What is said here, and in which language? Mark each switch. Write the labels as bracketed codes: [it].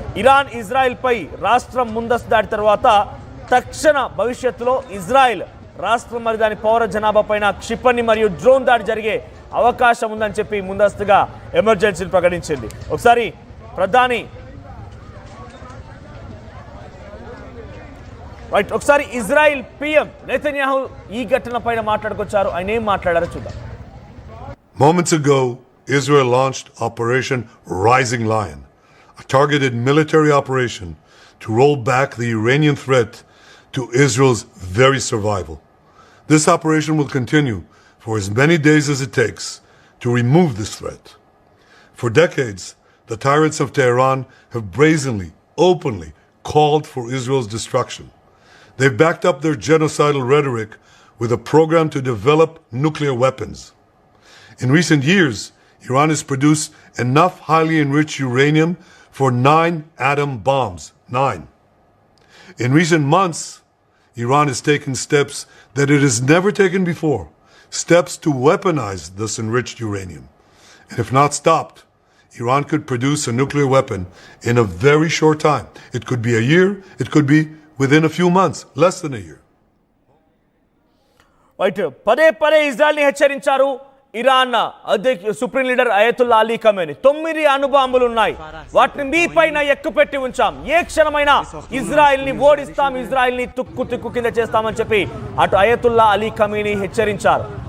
[te] Iran Israel పై రాష్ట్రం ముందస్తు దాడి తర్వాత తక్షణ భవిష్యత్తులో ఇజ్రాయెల్ రాష్ట్రం మరి దాని పౌర జనాభా పైన క్షిపణి మరియు డ్రోన్ దాడి జరిగే అవకాశం ఉందని చెప్పి ముందస్తుగా ఎమర్జెన్సీని ప్రకటించింది. ఒకసారి ప్రధాని ఒకసారి ఇజ్రాయెల్ పీఎం నెతన్యాహు ఈ ఘటన పైన మాట్లాడుకొచ్చారు. ఆయన ఏం మాట్లాడారో చూద్దాం. [en] Moments ago, Israel launched Operation Rising Lion, a targeted military operation to roll back the Iranian threat to Israel's very survival. This operation will continue for as many days as it takes to remove this threat. For decades, the tyrants of Tehran have brazenly, openly called for Israel's destruction. They've backed up their genocidal rhetoric with a program to develop nuclear weapons. In recent years, Iran has produced enough highly enriched uranium for 9 atom bombs. 9. In recent months, Iran has taken steps that it has never taken before, steps to weaponize this enriched uranium. And if not stopped, Iran could produce a nuclear weapon in a very short time. It could be a year, it could be within a few months, less than a year. [te] Right పదే పదే ఇజ్రాయెల్ని హెచ్చరించారు Iran supreme leader Ayatollah Ali Khamenei. 9 అణుబాంబులు ఉన్నాయి, వాటిని మీ పైన ఎక్కుపెట్టి ఉంచాం, ఏ క్షణమైనా ఇజ్రాయెల్ని ఓడిస్తాం, ఇజ్రాయెల్ని తుక్కు కింద చేస్తామని చెప్పి అటు అయతుల్లా అలీ ఖమేనీ హెచ్చరించారు.